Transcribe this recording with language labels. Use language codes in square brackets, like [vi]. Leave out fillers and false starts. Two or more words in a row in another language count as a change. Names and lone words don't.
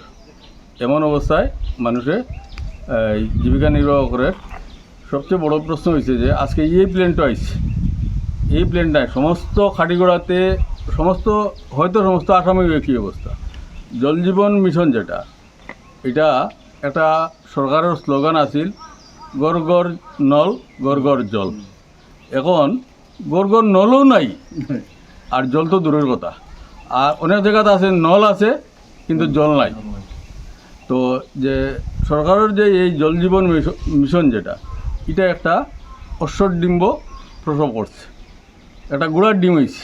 [bn] এমন অবস্থায় মানুষে জীবিকা নির্বাহ করে। সবচেয়ে বড় প্রশ্ন হয়েছে যে আজকে এই প্ল্যানটা আসছে, এই প্ল্যানটায় সমস্ত খাটিগড়াতে সমস্ত আসামের একই অবস্থা। জল জীবন মিশন যেটা, এটা একটা সরকারের স্লোগান আছিল গড় গড় নল গড় গড় জল। এখন গড় গড় নলও নাই, আর জল তো দূরের কথা। আর অনেক জায়গাতে আছে নল আছে কিন্তু জল নাই। তো যে সরকারের যে এই জল জীবন মিশন যেটা, এটা একটা অশ্বর ডিম্ব প্রসব করছে, একটা গুড়ার ডিম হয়েছে।